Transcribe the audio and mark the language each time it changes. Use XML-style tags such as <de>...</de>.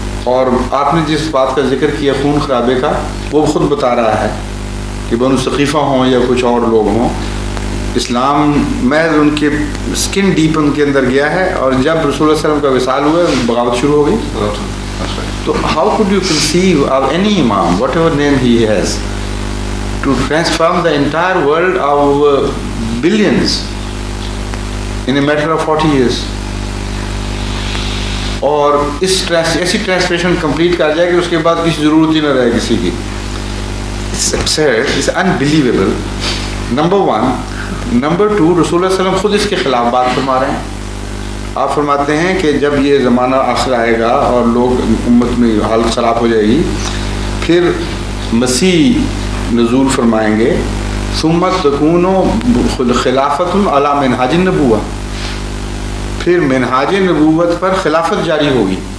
<ur>اور آپ نے جس بات کا ذکر کیا خون خرابے کا, وہ خود بتا رہا ہے کہ بنو ثقیفہ ہوں یا کچھ اور لوگ ہوں, اسلام محض ان کے سکن ڈیپ ان کے اندر گیا ہے, اور جب رسول اللہ علیہ وسلم کا وصال ہوا بغاوت شروع ہو گئی.</ur> <en>تو how could you conceive of any imam, whatever name he has, to transform the entire world of billions in a matter of 40 years?</en> <ur>اور اس ایسی ٹرانسلیشن کمپلیٹ کر جائے کہ اس کے بعد کسی ضرورت ہی نہ رہے کسی کی.</ur> <en>It's absurd, it's unbelievable.</en> <ur>Number 1. Number 2, رسول اللہ علیہ وسلم خود اس کے خلاف بات فرما رہے ہیں. آپ فرماتے ہیں کہ جب یہ زمانہ آخر آئے گا اور لوگ امت میں حالت خراب ہو جائے گی, پھر مسیح نزول فرمائیں گے,</ur> <ar>ثم تکون خلافت علی منہاج النبوہ,</ar> <ur>پھر منہاج نبوت پر خلافت جاری ہوگی.</ur>